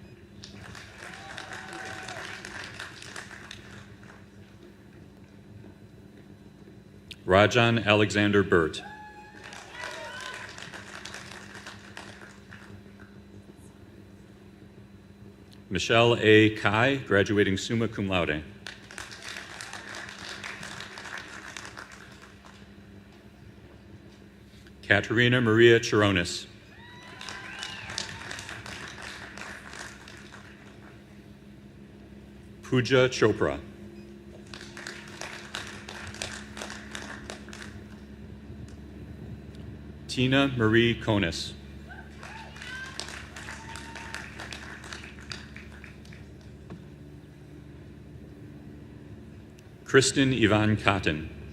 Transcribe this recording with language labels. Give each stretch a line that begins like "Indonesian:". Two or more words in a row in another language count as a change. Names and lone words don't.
English: Rajan Alexander Burt. Michelle A. Kai, graduating
Latin: summa cum laude.
English: Katerina Maria Chironis. Pooja Chopra. Tina Marie Konis. Kristen Ivan Cotton.